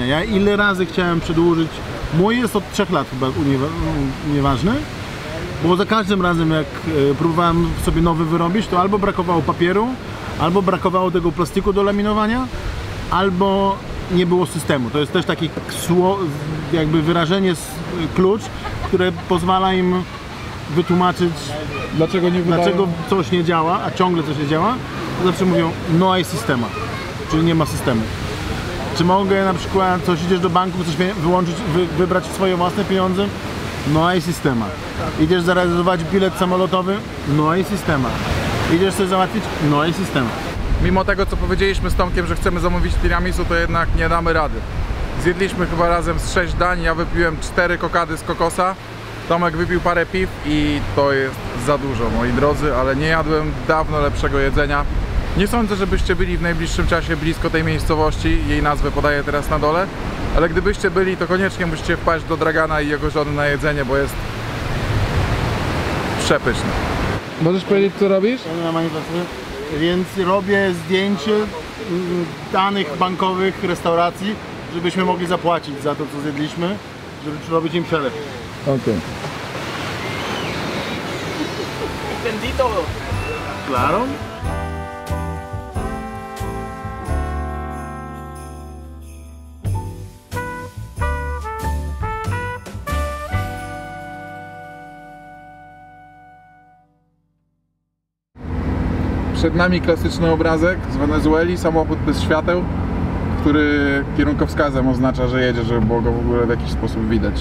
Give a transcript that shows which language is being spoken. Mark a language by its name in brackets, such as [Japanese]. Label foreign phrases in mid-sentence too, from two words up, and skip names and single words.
[Polish] Ja ile razy chciałem przedłużyć, mój jest od 3 lat chyba nieważne, bo za każdym razem jak próbowałem sobie nowy wyrobić, to albo brakowało papieru, albo brakowało tego plastiku do laminowania, albo nie było systemu. To jest też taki jakby wyrażenie, klucz, które pozwala im wytłumaczyć, dlaczego coś nie działa, a ciągle coś nie działa. To zawsze mówią, [Spanish] no hay sistema, [Polish] czyli nie ma systemu. Czy mogę na przykład idziesz do banku, chcesz wyłączyć, wybrać swoje własne pieniądze? [Spanish] No hay sistema. [Polish] Idziesz zarezerwować bilet samolotowy? [Spanish] No hay sistema. [Polish] Idziesz sobie załatwić? [Spanish] No hay sistema. [Polish] Mimo tego, co powiedzieliśmy z Tomkiem, że chcemy zamówić tiramisu, to jednak nie damy rady. Zjedliśmy chyba razem z 6 dań, ja wypiłem 4 kokady z kokosa, Tomek wypił parę piw i to jest za dużo, moi drodzy, ale nie jadłem dawno lepszego jedzenia. Nie sądzę, żebyście byli w najbliższym czasie blisko tej miejscowości, jej nazwę podaję teraz na dole, ale gdybyście byli, to koniecznie musicie wpaść do Dragana i jego żony na jedzenie, bo jest przepyszne. Możesz powiedzieć, co robisz? Więc robię zdjęcie danych bankowych restauracji, żebyśmy mogli zapłacić za to, co zjedliśmy, żeby robić im przelew. Okej. [Spanish] Entendí todo. Claro. [Polish] Przed nami klasyczny obrazek z Wenezueli, samochód bez świateł, który kierunkowskazem oznacza, że jedzie, żeby było go w ogóle w jakiś sposób widać.